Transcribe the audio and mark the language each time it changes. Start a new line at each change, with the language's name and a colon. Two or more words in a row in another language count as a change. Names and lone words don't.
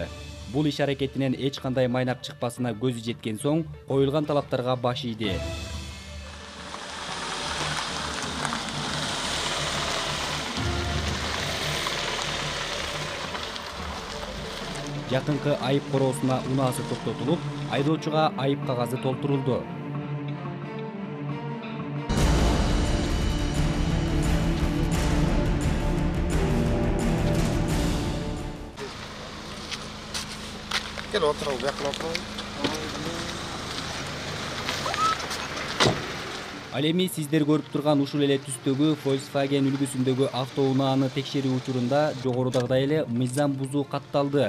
Kyrgyz: Бул иш аракетинен эч кандай майнап чыкпасына көзү жеткен соң, коюлган талаптарга баш ийди. Жакынкы айып короосуна унаасы токтотулуп, айдоочуга айып кагазы толтурулду.
Turkish: Gel oturalım, yakın oturalım.
Kyrgyz: Ал эми сиздер көрүп турган ушул эле түстөгү Volkswagen үлгүсүндөгү автоунааны текшерүү учурунда жогорудагыдай эле мыйзам бузуу катталды.